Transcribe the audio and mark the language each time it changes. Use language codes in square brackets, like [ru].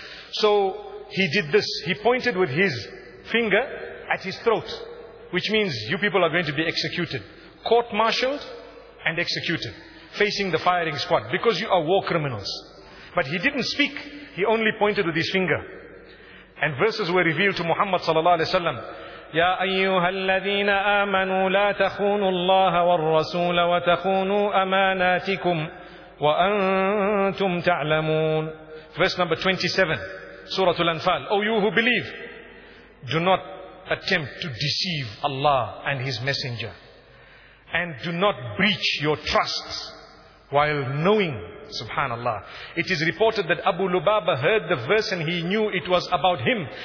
[en] So he did this. He pointed with his finger at his throat, which means you people are going to be executed, court-martialed and executed, facing the firing squad, because you are war criminals. But he didn't speak. He only pointed with his finger. And verses were revealed to Muhammad sallallahu alaihi wasallam. [ar] يا أيها الذين آمنوا لا تخونوا الله والرسول وتخونوا أماناتكم وأنتم تعلمون. [en] Verse number 27, Surah Al-Anfal. O you who believe, do not attempt to deceive Allah and His Messenger, and do not breach your trusts while knowing. Subhanallah. It is reported that Abu Lubaba heard the verse and he knew it was about him.